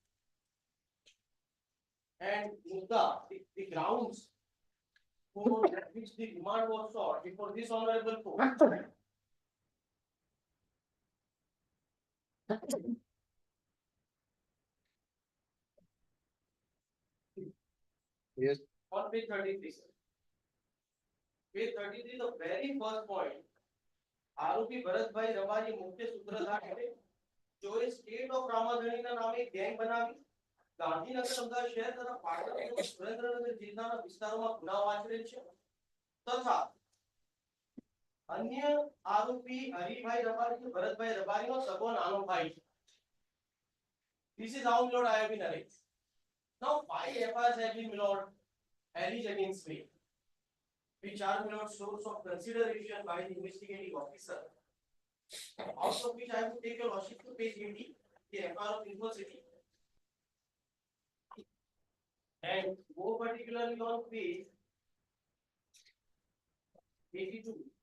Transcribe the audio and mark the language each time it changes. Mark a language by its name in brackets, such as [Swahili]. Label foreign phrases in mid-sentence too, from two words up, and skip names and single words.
[English] And the grounds for which the remand was sought before this honorable court. Yes. On page 33, sir. Page 33, the very first point. [Hindi] आरोपी भरतभाई रबारी मुख्य सूत्रधार है, जो इस स्टेट ऑफ रामाधणी [Gujarati] ના નામે ગેંગ બનાવી ગાંધીનગર અમદાવાદ શહેર તથા પાટણ અને સુરેન્દ્રનગર જિલ્લાના વિસ્તારોમાં ગુનાઓ આચરેલ છે તથા [Hindi] अन्य आरोपी हरिभाई रबारी तो भरतभाई रबारी [Gujarati] નો સગો નાનો ભાઈ છે. [English] This is how my lord I have been arraigned. Now 5 FIRs have been my lord alleged against me, which are my lord source of consideration by the investigating officer. Out of which I would take your lordship to page 80, the FIR of University, and more particularly on page 82.